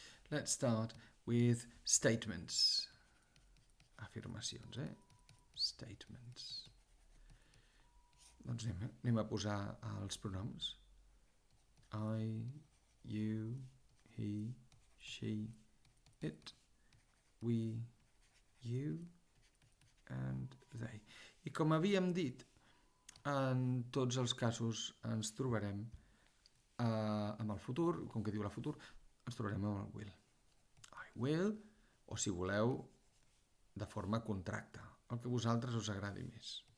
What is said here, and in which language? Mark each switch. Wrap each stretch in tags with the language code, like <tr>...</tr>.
<en>Let's start with statements.</en> <ca>Afirmacions, Statements. Doncs anem a posar els pronoms.</ca> <en>I, you, he, she, it, we, you, and they.</en> <ca>I com havíem dit, en tots els casos ens trobarem amb el futur, com que diu el futur, ens trobarem amb el will.</ca> <en>I will,</en> <ca>o si voleu, de forma contracta, el que a vosaltres us agradi més.</ca>